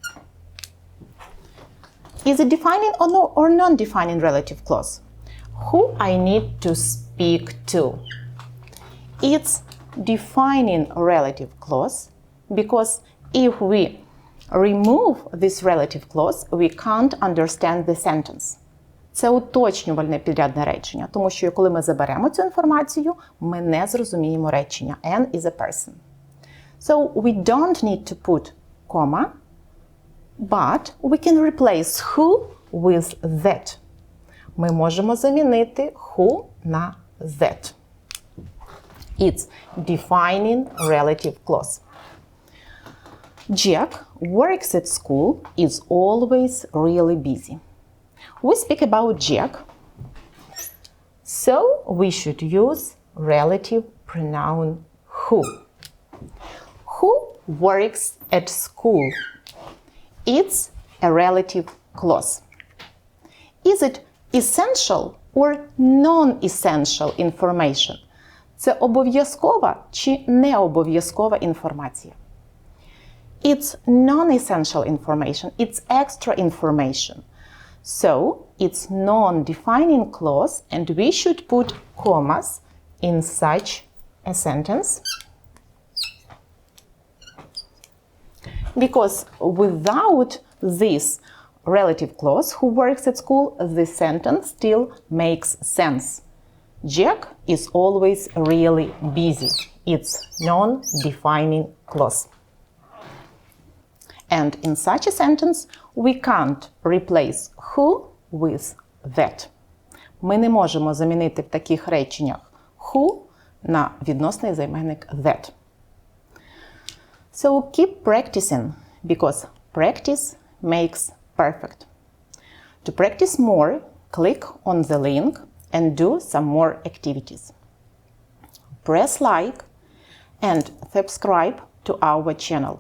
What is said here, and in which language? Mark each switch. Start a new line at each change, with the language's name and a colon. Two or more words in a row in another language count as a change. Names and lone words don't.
English: Is it defining or non-defining relative clause? Who I need to speak to. It's defining relative clause because if we remove this relative clause, we can't understand the sentence.
Ukrainian: Це уточнювальне підрядне речення, тому що коли ми заберемо цю інформацію, ми не зрозуміємо речення.
English: Anne is a person. So we don't need to put comma But we can replace who with that.
Ukrainian: Ми можемо замінити who на that.
English: It's defining relative clause. Jack works at school, is always really busy. We speak about Jack, so we should use relative pronoun who. Who works at school? It's a relative clause. Is it essential or non-essential information?
Ukrainian: Це обов'язкова чи необов'язкова інформація?
English: It's non-essential information. It's extra information. So, it's non-defining clause and we should put commas in such a sentence. Because without this relative clause, who works at school, the sentence still makes sense. Jack is always really busy. It's non-defining clause. And in such a sentence, we can't replace who with that.
Ukrainian: Ми не можемо замінити в таких реченнях who на відносний займенник that.
English: So keep practicing, because practice makes perfect. To practice more, click on the link and do some more activities. Press like and subscribe to our channel.